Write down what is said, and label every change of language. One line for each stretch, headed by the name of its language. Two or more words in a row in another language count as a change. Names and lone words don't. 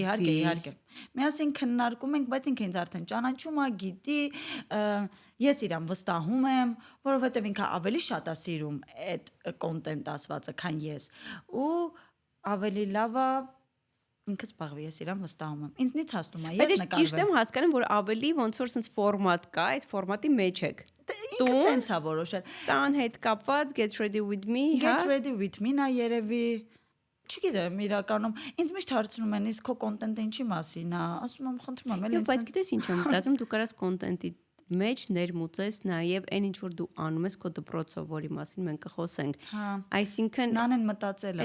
Armenian: Իհարկե։ Միասին քննարկում ենք, բայց ինքը ինձ արդեն ճանաչում է, գիտի, ես իրան վստահում եմ, որովհետև ինքը ավելի շատ է սիրում այդ կոնտենտ ասվածը, քան ես։ Ու ավելի լավ է ինքը զբաղվի, ես իրան վստահում եմ։ Ինձնից հասնում է, ես նկարվեմ։ Բայց ճիշտ եմ հասկանում, որ ավելի ոնց որ sense ֆորմատ կա, այդ ֆորմատի մեջ եք։ Ինքը տենց է որոշել։ Տան հետ կապված
English: get ready with me, Get ready with me-
Armenian: նա երևի չգիտեմ, իրականում ինձ միշտ հարցնում են, իսկ քո կոնտենտը ինչի մասին է, ասում եմ, խնդրում եմ, էլի։ Բայց գիտես ինչ եմ մտածում, դու կարաս կոնտենտի մեջ ներմուծես նաև այն ինչ որ դու անում ես քո դպրոցով, որի մասին մենք կխոսենք։ Այսինքն նանեն մտածել է։